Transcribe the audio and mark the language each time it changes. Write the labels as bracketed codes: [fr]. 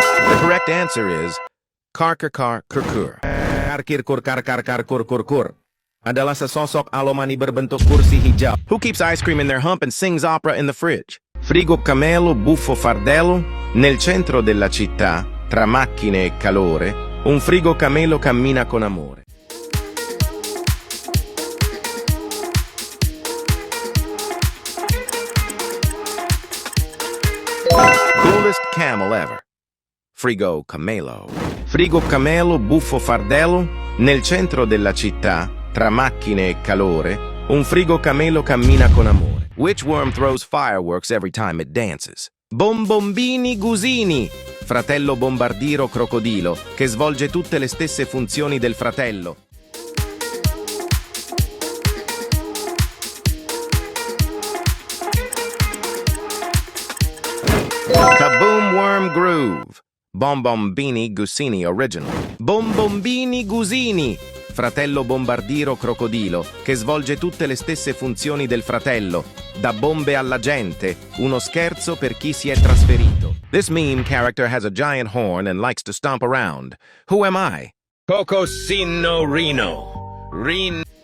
[en] The correct answer is Karkar kurkur. Karkir kur kar kar kar kur kur kur. [id] Adalah sesosok alomani berbentuk kursi hijau. [en] Who keeps ice cream in their hump and sings opera in the fridge? [it] Frigo camelo, buffo fardello. Nel centro della città, tra macchine e calore, un frigo camelo cammina con amore. [en] Coolest camel ever. Frigo camelo. [it] Frigo camelo, buffo fardello. Nel centro della città, tra macchine e calore, un frigo camelo cammina con amore. [en] Which worm throws fireworks every time it dances? [it] Bombombini gusini, fratello bombardiro crocodilo, che svolge tutte le stesse funzioni del fratello. [en] Kaboom Worm Groove. Bombombini Gusini Original. [it] Bombombini Gusini. Fratello bombardiro crocodilo, che svolge tutte le stesse funzioni del fratello, da bombe alla gente, uno scherzo per chi si è trasferito. [en] This meme character has a giant horn and likes to stomp around. Who am I? [it] Cocosino Reno. Reno.